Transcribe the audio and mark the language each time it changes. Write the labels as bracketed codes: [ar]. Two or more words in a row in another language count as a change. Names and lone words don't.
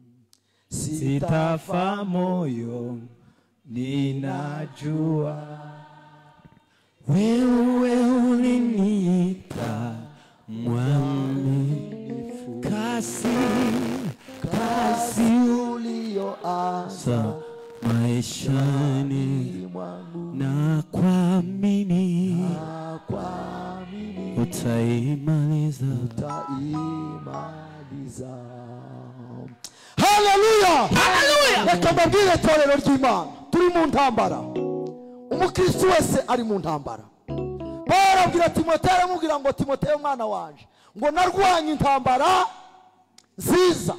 [sw] sitafa moyo, ninajua wewe uliniita mwaminifu, kasi ulioanza maishani mwangu, na kuamini utaimaliza. Haleluya. [rw] Reka mbabwire torero ry'Imana, turi mu ntambara. Umukristo wese ari mu ntambara. Pawulo abwira Timoteyo, aramubwira ngo Timoteyo mwana wanje, ngo narwanye intambara nziza.